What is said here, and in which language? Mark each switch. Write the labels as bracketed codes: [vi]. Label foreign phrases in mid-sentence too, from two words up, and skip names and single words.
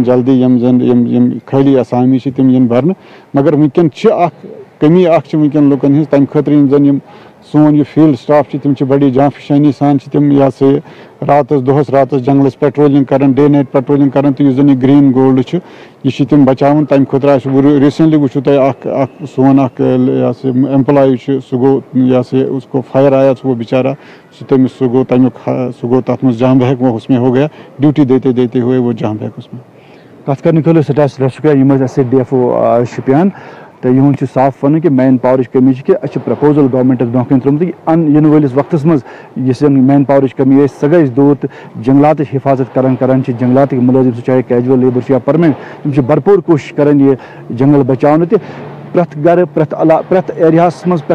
[ks] جلدی یِم خٲلی اَسامی چھِ تِم یِن برنہٕ مگر وٕنکیٚن چھِ اکھ کمی اکھ چھِ وٕنکیٚن لُکن ہٕنٛز تمہِ خٲطرٕ یِم زن یِم سون یہِ فیٖلڈ سٹاف چھِ تِم چھِ بڑی جانفِشٲنی سان چھِ تِم یہِ ہسا یہِ دۄہس راتس جنگلس پیٹرولنگ کران [en] day night patrolling [ks] کران تہٕ یُس زن یہِ [en] green gold [ks] چھُ یہِ چھِ تِم بچاوان تمہِ خٲطرٕ آسہِ ریٖسنٹلی وٕچھو تۄہہِ اکھ سون اکھ یہِ ہسا یہِ ایمپلاے چھُ سُہ گوٚو یہِ ہسا یہِ [ur] اس کو فایر آیا [ks] سُہ گوٚو بِچارا سُہ گوٚو تتھ منٛز [ur] جام بحق وہ اس میں ہو گیا ڈیوٹی دیتے دیتے ہوئے وہ جام بحق اس میں [ks] کتھ کرنہٕ خٲطرٕ سٮ۪ٹھاہ شُکریہ یِم ٲسۍ اَسہِ ڈی ایف او شُپین تہٕ یِہُنٛد چھُ صاف وَنُن کہِ مین پاورٕچ کمی چھِ کہِ اَسہِ چھُ پرٛپوزل گورمنٹَس برونٛہہ کَنہِ ترٛوومُت یِنہٕ وٲلِس وقتس منٛز یُس زن مین پاورٕچ کمی ٲسۍ سۄ گژھِ دوٗر تہٕ جنگلاتٕچ حِفاظت کران چھِ جنگلاتٕکۍ مُلٲزِم چھِ چاہے [en] casual labour [ks] چھِ یا پٔرمنٹ تِم چھِ بھرپوٗر کوٗشِش کران یہِ جنگل بچاونہٕ تہِ پرٛٮ۪تھ گرٕ پرٛٮ۪تھ ایریاہس منٛز پرٛٮ۪تھ